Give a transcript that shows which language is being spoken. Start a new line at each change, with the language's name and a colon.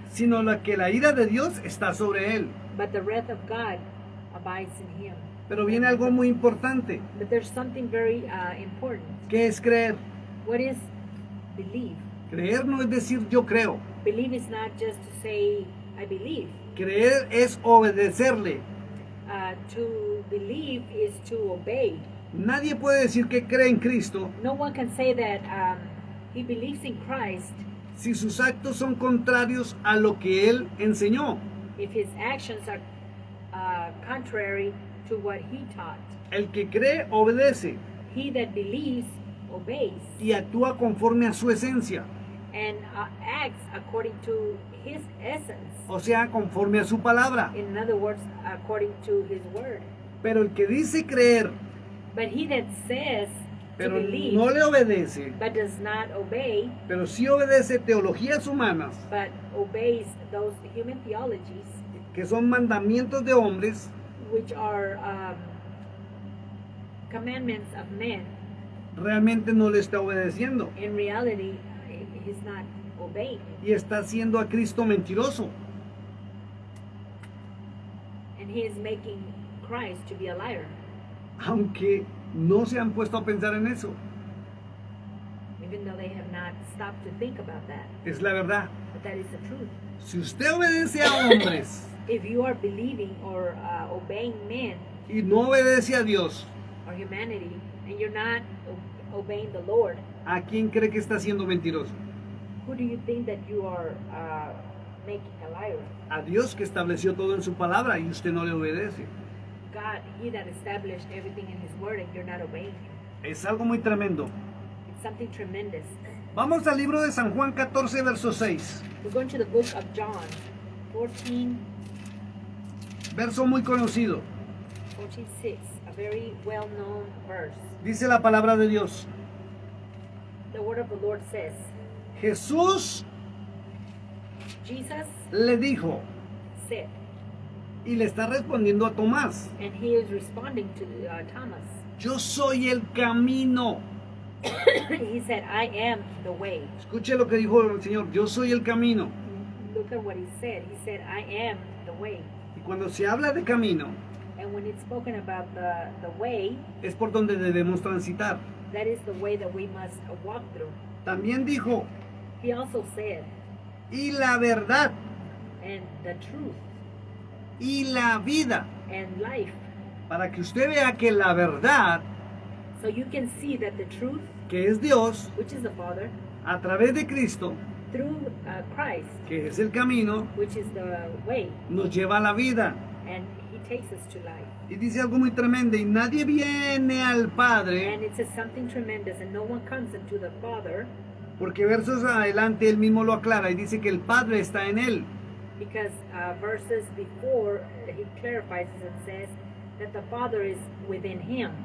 Spanish: sino la que la ira de Dios está sobre él.
English: but the wrath of God abides in him.
Spanish: Pero viene algo muy importante,
English: But there's something very important.
Spanish: que es creer.
English: What is believe?
Spanish: Creer no es decir yo creo.
English: Believe is not just to say, I believe.
Spanish: Creer es obedecerle.
English: To believe is to obey.
Spanish: Nadie puede decir que cree en Cristo
English: No one can say that he believes in Christ
Spanish: si sus actos son contrarios a lo que Él enseñó.
English: if his actions are contrary to what he taught.
Spanish: El que cree obedece
English: He that believes obeys
Spanish: y actúa conforme a su esencia,
English: and acts according to his essence.
Spanish: o sea, conforme a su palabra.
English: In other words, according to his word.
Spanish: Pero el que dice creer,
English: But he that says to
Spanish: pero
English: believe
Spanish: no le obedece,
English: but does not obey,
Spanish: pero sí obedece teologías humanas,
English: but obeys those human theologies,
Spanish: que son mandamientos de hombres,
English: which are commandments of men,
Spanish: realmente no le está obedeciendo
English: in reality, he's not obeying.
Spanish: y está haciendo a Cristo mentiroso.
English: And he is making Christ to be a liar,
Spanish: Aunque no se han puesto a pensar en eso,
English: even though they have not stopped to think about that.
Spanish: es la verdad.
English: But that is the truth.
Spanish: Si usted obedece a hombres
English: If you are believing or obeying men
Spanish: y no obedece a Dios,
English: or humanity, and you're not obeying the Lord,
Spanish: ¿a quién cree que está siendo mentiroso?
English: who do you think that you are making a liar?
Spanish: A Dios, que estableció todo en su palabra y usted no le obedece.
English: God, he that established everything in his word, and you're not obeying him.
Spanish: Es algo muy tremendo.
English: It's something tremendous.
Spanish: Vamos al libro de San Juan 14, verso 6.
English: We're going to the book of John 14,
Spanish: Verso muy conocido.
English: 14:6, a very well-known verse.
Spanish: Dice la palabra de Dios.
English: The word of the Lord says,
Spanish: Jesús
English: Jesus
Spanish: le dijo,
English: said,
Spanish: y le está respondiendo a Tomás,
English: and he is responding to Thomas.
Spanish: yo soy el camino.
English: He said, I am the way.
Spanish: Escuche lo que dijo el Señor, yo soy el camino.
English: Look at what he said. He said, I am the way.
Spanish: Y cuando se habla de camino,
English: And when it's spoken about the way,
Spanish: es por donde debemos transitar.
English: that is the way that we must walk through.
Spanish: También dijo,
English: He also said,
Spanish: y la verdad,
English: and the truth
Spanish: y la vida,
English: and life.
Spanish: para que usted vea que la verdad,
English: So you can see that the truth,
Spanish: que es Dios,
English: which is the Father,
Spanish: a través de Cristo,
English: through Christ,
Spanish: que es el camino,
English: which is the way,
Spanish: nos lleva a la vida.
English: and he takes us to life.
Spanish: Y dice algo muy tremendo, y nadie viene al Padre,
English: And it says something tremendous, and no one comes into the Father,
Spanish: porque versos adelante él mismo lo aclara y dice que el Padre está en él.
English: because verses before he clarifies it and says that the Father is within him,